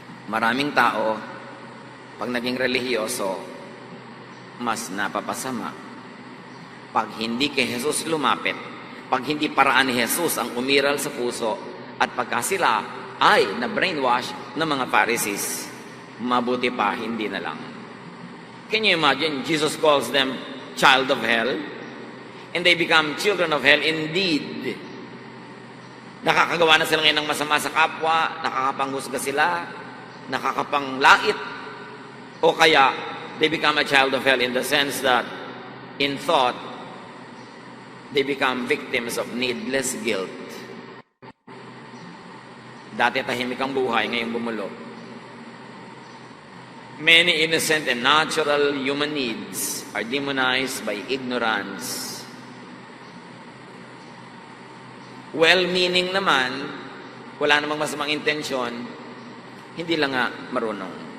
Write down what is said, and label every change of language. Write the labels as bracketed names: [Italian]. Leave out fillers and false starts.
[Filipino] Maraming tao, pag naging relihiyoso, mas napapasama. pag hindi kay Jesus lumapit, pag hindi paraan ni Jesus ang umiral sa puso, at pagka sila ay na-brainwash ng mga Pharisees, mabuti pa, hindi na lang. [English] Can you imagine? Jesus calls them child of hell, and they become children of hell indeed. [Filipino] Nakakagawa na sila ngayon ng masama sa kapwa, nakakapanghusga sila, nakakapanglait, o kaya [English] they become a child of hell in the sense that in thought, they become victims of needless guilt. [Filipino] Dati tahimik ang buhay, ngayon gumulo. [English] Many innocent and natural human needs are demonized by ignorance. [Filipino] Well-meaning naman, wala namang masamang intensyon, hindi lang nga marunong.